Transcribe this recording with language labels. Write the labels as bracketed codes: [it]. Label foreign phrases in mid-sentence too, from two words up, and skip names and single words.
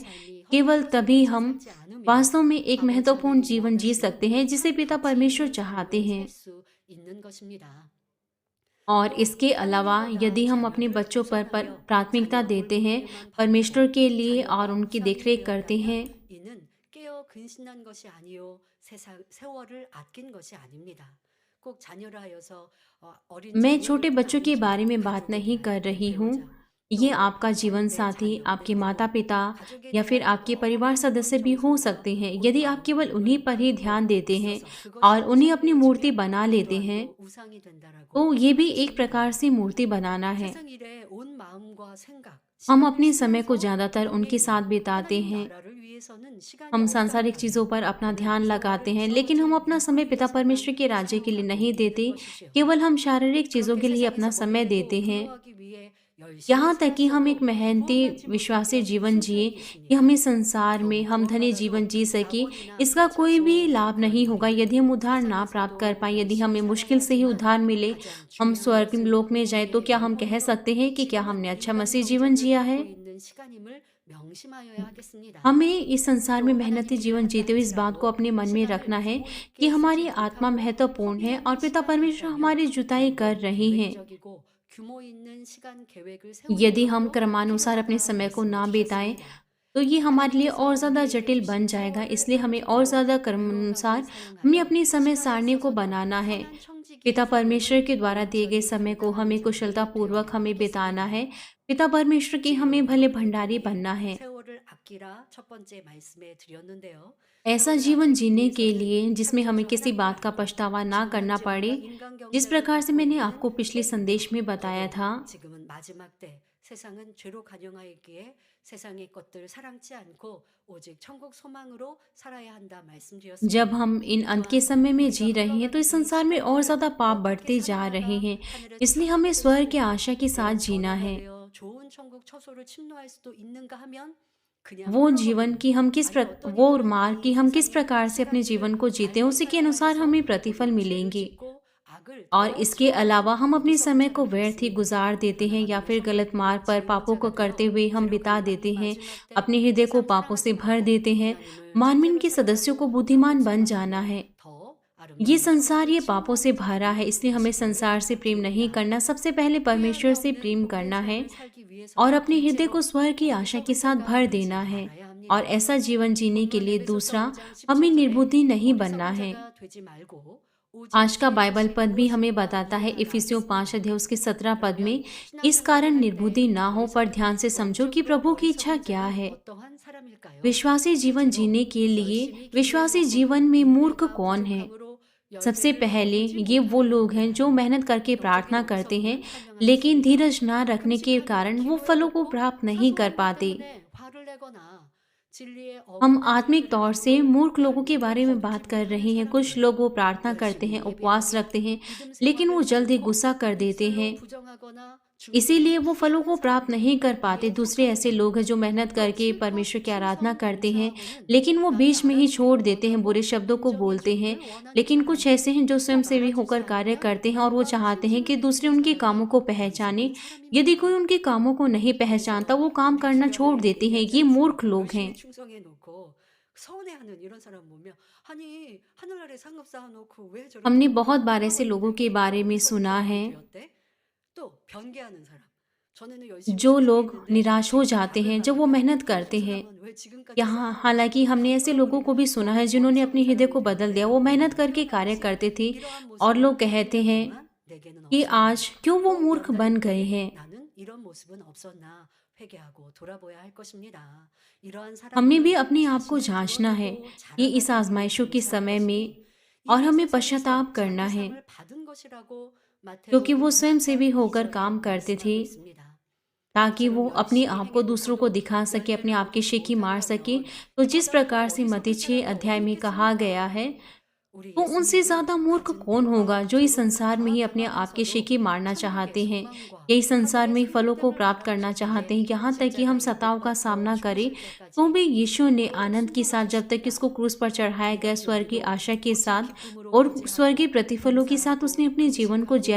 [hi] केवल तभी हम वास्तव में एक महत्वपूर्ण जीवन जी सकते हैं जिसे पिता परमेश्वर चाहते हैं। और इसके अलावा यदि हम अपने बच्चों पर प्राथमिकता देते हैं परमेश्वर के लिए और उनकी देखरेख करते हैं, [ko] 이는 깨어 근신한 것이 아니요 세월을 아낀 것이 아닙니다. 꼭 자녀라 하여서 어린 [hi] मैं [ko] 자녀를 [hi] छोटे बच्चों के बारे में बात [ko] 가족에 [hi] नहीं [ko] 대한 [hi] कर रही हूँ। [ko] 배우자, [hi] ये [ko] 또 [hi] आपका जीवन [ko] 내 [hi] साथी, [ko] 자녀, [hi] आपके [ko] 내 [hi] माता [ko] 부모, [hi] पिता [ko] 가족에 [hi] या फिर [ko] 대한 [hi] आपके [ko] 여러 [hi] परिवार [ko] 가지 [hi] सदस्य भी हो सकते हैं। [ko] 정성과 [hi] यदि आप केवल उन्हीं पर ही ध्यान देते हैं और उन्हें अपनी मूर्ति बना लेते हैं, [ko] 또 우상이 된다라고 [hi] तो ये भी एक [ko] 말씀합니다. [hi] प्रकार से मूर्ति बनाना है। [ko] 세상 일에 온 마음과 생각, [hi] हम [ko] 시간을 [hi] अपने समय को [ko] 쓰면서 [hi] ज़्यादातर उनके साथ [ko] 거기에 [hi] बिताते [ko] 하나님 [hi] हैं। [ko] 나라를 위해서는 시간이 [hi] हम [ko] 없다 [hi] सांसारिक चीज़ों [ko] 한다면 [hi] पर अपना [ko] 그는 [hi] ध्यान [ko] 세월을 [hi] लगाते हैं, लेकिन हम [ko] 써질 [hi] अपना समय पिता [ko] 위해서만 [hi] परमेश्वर के राज्य के लिए [ko] 사용하고 [hi] नहीं [ko] 있는 [hi] देते, [ko] 것이지요. [hi] केवल हम शारीरिक चीज़ों [ko] 그렇게 [hi] के लिए अपना [ko] 세상에서 [hi] समय [ko] 먹히고 [hi] देते हैं। [ko] 부유하기 위해 열심히 [hi] यहाँ तक कि हम एक [ko] 살았어도 [hi] मेहनती [ko] 구원받지 [hi] विश्वासी [ko] 못했던 [hi] जीवन जिए [ko] 심수행이 [hi] कि [ko] 있습니다. [hi] हमें संसार में [ko] 또 [hi] हम धनी जीवन [ko] 구원받아도 [hi] जी सके, [ko] 낙원이나 [hi] इसका कोई भी [ko] 차소 [hi] लाभ [ko] 그런 [hi] नहीं होगा [ko] 일은 [hi] यदि हम उद्धार ना प्राप्त कर [ko] 세상에서도 [hi] पाए। यदि हमें [ko] 열심히 [hi] मुश्किल से ही [ko] 살아야 [hi] उद्धार [ko] 하지만 [hi] मिले, [ko] 가장 [hi] हम [ko] 중요한 [hi] स्वर्ग [ko] 것은 [hi] लोक में जाए, तो [ko] 우리의 [hi] क्या हम कह [ko] 영혼이요 [hi] सकते हैं कि क्या [ko] 지금은 [hi] हमने अच्छा [ko] 인간 [hi] मसीह जीवन [ko] 경쟁을 [hi] जिया है? [ko] 받고 있는 시간임을 명심하여야 하겠습니다. [hi] हमें इस संसार में [ko] 또 [hi] मेहनती [ko] 하나님 일을 [hi] जीवन [ko] 한다 [hi] जीते हुए इस बात को [ko] 할지라도 [hi] अपने मन में रखना [ko] 시간을 [hi] है [ko] 부모 [hi] कि [ko] 있게 [hi] हमारी [ko] 쓰지 [hi] आत्मा [ko] 못하고 [hi] महत्वपूर्ण है और [ko] 허비하는 [hi] पिता [ko] 시간이 [hi] परमेश्वर [ko] 있다면 [hi] हमारी जुताई कर [ko] 좀 [hi] रहे हैं। [ko] 계획적이고 규모 있는 시간 계획을 [hi] यदि [ko] 세우는 [hi] हम [ko] 것도 [hi] क्रमानुसार अपने [ko] 필요하다 [hi] समय को ना [ko] 말씀을 [hi] बिताएं [ko] 주셨습니다. [hi] तो ये हमारे लिए और [ko] 하나님께서 [hi] ज़्यादा [ko] 우리에게 [hi] जटिल [ko] 주신 [hi] बन जाएगा। [ko] 세월을 [hi] इसलिए हमें और [ko] 아끼고 [hi] ज़्यादा [ko] 유용하게 [hi] क्रमानुसार हमें [ko] 사용하면 [hi] अपनी समय [ko] 시간이 [hi] सारणी को [ko] 있어서도 [hi] बनाना है। [ko] 선한 청지기의 [hi] पिता परमेश्वर [ko] 소명을 [hi] के द्वारा दिए गए [ko] 온전히 [hi] समय को हमें [ko] 감당하는 [hi] कुशलता [ko] 자들이 [hi] पूर्वक [ko] 되어야 [hi] हमें बिताना [ko] 하겠습니다. [hi] है। पिता परमेश्वर के हमें [ko] 지금 [hi] भले [ko] 어떻게 [hi] भंडारी [ko] 보니 [hi] बनना है। [ko] 세월을 아끼라 첫 번째 말씀에 드렸는데요. [hi] ऐसा [ko] 세월을 [hi] जीवन [ko] 아끼기 [hi] जीने के [ko] 위해서는 [hi] लिए जिसमें हमें [ko] 창조주 [hi] किसी [ko] 하나님을 [hi] बात का [ko] 알고 [hi] पछतावा ना [ko] 지금 [hi] करना [ko] 현재 [hi] पड़े। [ko] 우리가 인간 [hi] जिस [ko] 경제력을 [hi] प्रकार से [ko] 갖고 [hi] मैंने [ko] 있는 [hi] आपको पिछले [ko] 때입니다. [hi] संदेश में बताया [ko] 또한 [hi] था, [ko] 지금은 마지막 때 세상은 죄로 간영하였기에 세상의 것들 사랑치 않고 오직 천국 소망으로 살아야 한다 [hi] जब [ko] 말씀드렸습니다. [hi] हम इन अंत के [ko] 또한 [hi] समय में [ko] 우리가 [hi] जी रहे हैं तो [ko] 흘러가는 [hi] इस [ko] 이 [hi] संसार में और [ko] 시간들을 [hi] ज़्यादा पाप [ko] 어떻게 [hi] बढ़ते जा रहे [ko] 살아가다 [hi] हैं। [ko] 하늘의 [hi] इसलिए हमें [ko] 천국에 [hi] स्वर्ग की [ko] 있으며 [hi] आशा के साथ [ko] 내가 [hi] जीना [ko] 변화가 [hi] है। [ko] 되어 좋은 천국 처소를 침노할 수도 있는가 하면 그냥 [hi] वो जीवन [ko] 흘러버리는 [hi] की हम किस [ko] 아니 어떤 [hi] वो [ko] 이들은 [hi] मार्ग की [ko] 이 [hi] हम किस [ko] 세상의 [hi] प्रकार से अपने जीवन [ko] 시간들을 [hi] को जीते हैं [ko] 잘못 [hi] उसी के [ko] 살아야 [hi] अनुसार [ko] 해서 [hi] हमें प्रतिफल [ko] 오히려 죄를 [hi] मिलेंगे। [ko] 짓고 악을 [hi] और [ko] 더 [hi] इसके अलावा [ko] 채워가는 [hi] हम अपने समय [ko] 어리석은 [hi] को [ko] 사람이 [hi] व्यर्थ ही [ko] 있습니다. [hi] गुजार देते हैं या [ko] 하나님의 [hi] फिर गलत मार्ग पर [ko] 천국을 [hi] पापों [ko] 지은 [hi] को [ko] 자가 [hi] करते [ko] 되어 [hi] हुए हम [ko] 죄로 [hi] बिता देते [ko] 간영하는 [hi] हैं, [ko] 마지막 때 [hi] अपने हृदय को [ko] 세상 [hi] पापों से [ko] 사랑하지 [hi] भर [ko] 말고 [hi] देते हैं। [ko] 하나님을 [hi] मानवीन [ko] 첫째로 [hi] के सदस्यों को [ko] 사랑하고 [hi] बुद्धिमान [ko] 천국 [hi] बन जाना [ko] 소망으로 [hi] है। [ko] 더 [hi] ये [ko] 아름다운 [hi] संसार ये [ko] 천국을 [hi] पापों से [ko] 침노하는 [hi] भरा है, [ko] 자들이 [hi] इसलिए हमें [ko] 되시기를 [hi] संसार से प्रेम नहीं [ko] 부탁드립니다. [hi] करना, सबसे पहले परमेश्वर [ko] 후회함이 [hi] से [ko] 없는 [hi] प्रेम [ko] 복된 [hi] करना है [ko] 삶을 살기 [hi] और [ko] 위해서는 [hi] अपने हृदय को [ko] 둘째로 [hi] स्वर्ग की आशा के [ko] 어리석은 [hi] साथ [ko] 자가 [hi] भर [ko] 되지 [hi] देना है। [ko] 말아야 [hi] और [ko] 합니다. [hi] ऐसा जीवन जीने के लिए [ko] 본문 에베소서 [hi] दूसरा, [ko] 5장 [hi] हमें [ko] 17절에 [hi] निर्बुद्धि नहीं बनना [ko] 어리석은 [hi] है। [ko] 자가 되지 말고 오직 [hi] आज का [ko] 주의 [hi] बाइबल [ko] 뜻이 [hi] पद भी हमें [ko] 무엇인가 [hi] बताता है [ko] 이해하라 [hi] इफिसियों 5 [ko] 했습니다. [hi] अध्याय उसके 17 पद में, [ko] 그러면 [hi] इस कारण [ko] 신앙생활을 할 때 [hi] निर्बुद्धि ना हो, पर [ko] 어리석은 [hi] ध्यान से समझो कि [ko] 영적으로 [hi] प्रभु की इच्छा [ko] 어리석은 [hi] क्या [ko] 자는 [hi] है। [ko] 어떠한 사람일까요? [hi] विश्वासी जीवन [ko] 첫째로 [hi] जीने के लिए [ko] 열심히 [hi] विश्वासी [ko] 기도해야만 [hi] जीवन [ko] 해도 [hi] में मूर्ख [ko] 인내가 [hi] कौन है? [ko] 부족함으로 [hi] सबसे [ko] 열매를 [hi] पहले [ko] 거두지 [hi] ये वो [ko] 못하는 [hi] लोग हैं जो [ko] 것보다는 [hi] मेहनत करके [ko] 영적인 [hi] प्रार्थना करते हैं, [ko] 어리석음을 [hi] लेकिन [ko] 판명하였습니다. [hi] धीरज ना रखने के [ko] 끔찍하게 [hi] कारण वो फलों को [ko] 기도해놓고 [hi] प्राप्त नहीं कर [ko] 사소한 것 [hi] पाते। [ko] 때문에 화를 내거나 진리에 [hi] हम [ko] 어긋나는 [hi] आत्मिक [ko] 일들을 [hi] तौर से [ko] 함으로 [hi] मूर्ख लोगों के [ko] 열매를 [hi] बारे में [ko] 거두지 [hi] बात कर [ko] 못하는 [hi] रहे हैं। कुछ [ko] 사람들, [hi] लोग वो प्रार्थना करते हैं, [ko] 열심히 [hi] उपवास [ko] 예배하며 [hi] रखते हैं, [ko] 믿음 [hi] लेकिन वो [ko] 생활을 [hi] जल्दी [ko] 하고 [hi] गुस्सा कर देते [ko] 입술로 [hi] हैं, [ko] 부정하거나 [hi] इसीलिए [ko] 중보하는 [hi] वो फलों को [ko] 수많은 [hi] प्राप्त नहीं [ko] 사람들이 [hi] कर पाते। [ko] 이에 [hi] दूसरे ऐसे [ko] 속합니다. [hi] लोग हैं जो मेहनत [ko] 또 [hi] करके [ko] 실컷 [hi] परमेश्वर की आराधना [ko] 충성 [hi] करते हैं, [ko] 봉사하고는 [hi] लेकिन वो [ko] 남이 [hi] बीच में ही छोड़ [ko] 알아주기를 [hi] देते हैं, बुरे [ko] 원하고 [hi] शब्दों को बोलते हैं। [ko] 인정해주기를 원하는 [hi] लेकिन कुछ [ko] 사람, [hi] ऐसे हैं जो [ko] 꼭 [hi] स्वयंसेवी [ko] 알아주지 [hi] होकर कार्य [ko] 않으면 [hi] करते हैं और वो [ko] 뭔가 [hi] चाहते हैं कि [ko] 진심을 [hi] दूसरे [ko] 느끼는 [hi] उनके कामों [ko] 사람이 [hi] को पहचाने। [ko] 어리석은 [hi] यदि कोई [ko] 사람입니다. [hi] उनके कामों को नहीं पहचानता, [ko] 그래서 [hi] वो काम [ko] 우리 [hi] करना छोड़ [ko] 주변에 [hi] देते हैं। [ko] 얘기하지 [hi] ये [ko] 않습니까? [hi] मूर्ख लोग [ko] 열심히 [hi] हैं। [ko] 충성해 놓고 서운해하는 이런 사람 보면 아니 하늘나라에 상급 쌓아놓고 왜 저렇게 [hi] हमने [ko] 못 [hi] बहुत बार ऐसे [ko] 잃어버리는데 [hi] लोगों के [ko] 왜 [hi] बारे में [ko] 어리석은 [hi] सुना [ko] 사람이 [hi] है [ko] 되었대? 또 변개하는 사람. 전에는 열심히 [hi] जो लोग [ko] 충성했는데 [hi] निराश हो [ko] 지금 [hi] जाते [ko] 악을 [hi] हैं जब वो [ko] 바라면 [hi] मेहनत [ko] 저 [hi] करते हैं। [ko] 사람은 왜 지금까지 [hi] यहाँ [ko] 쌓아놓은 [hi] हालांकि [ko] 것을 [hi] हमने ऐसे लोगों को भी सुना है जिन्होंने अपने [ko] 잃어버리겠어? [hi] हृदय को [ko] 어리석은 [hi] बदल [ko] 사람이 [hi] दिया। [ko] 되었대. [hi] वो मेहनत करके [ko] 하나님 [hi] कार्य [ko] 당시 [hi] करते थे [ko] 이러한 [hi] और [ko] 모습은 [hi] लोग कहते [ko] 100년 [hi] हैं [ko] 동안 내게는 [hi] कि [ko] 없었나? [hi] आज क्यों वो [ko] 또 [hi] मूर्ख [ko] 몇 [hi] बन [ko] 달 [hi] गए [ko] 후에 [hi] हैं। [ko] 나는 이런 모습은 없었나 회개하고 돌아보야 할 것입니다. 이러한 [hi] हमें भी [ko] 사람들은 [hi] अपने आप को [ko] 자신을 [hi] जांचना है [ko] 드러내고 [hi] ये इस [ko] 자랑하기 [hi] आजमाइशों के [ko] 감사할 [hi] समय में, [ko] 것이니 [hi] और [ko] 이미 [hi] हमें [ko] 세상에서 [hi] पश्चाताप करना [ko] 자기 [hi] है, [ko] 상을 받은 것이라고 [hi] क्योंकि [ko] 마태복음 [hi] वो स्वयं [ko] 6장 [hi] सेवी होकर [ko] 2절에 [hi] काम करते थे [ko] 말씀하고 있습니다. [hi] ताकि वो अपने आप को दूसरों को दिखा सके, अपने आप की शेखी मार सके। तो जिस प्रकार से मत्ती 6 अध्याय में कहा गया है, तो उनसे ज़्यादा मूर्ख कौन होगा जो इस संसार में ही अपने आप की शेखी मारना चाहते हैं, यही संसार में फलों को प्राप्त करना चाहते हैं, यहाँ तक कि हम सताव का सामना करें तो भी यीशु ने आनंद के साथ, जब तक इसको क्रूस पर चढ़ाया गया, स्वर्ग की आशा के साथ और स्वर्गीय प्रतिफलों के साथ उसने अपने जीवन को जिया।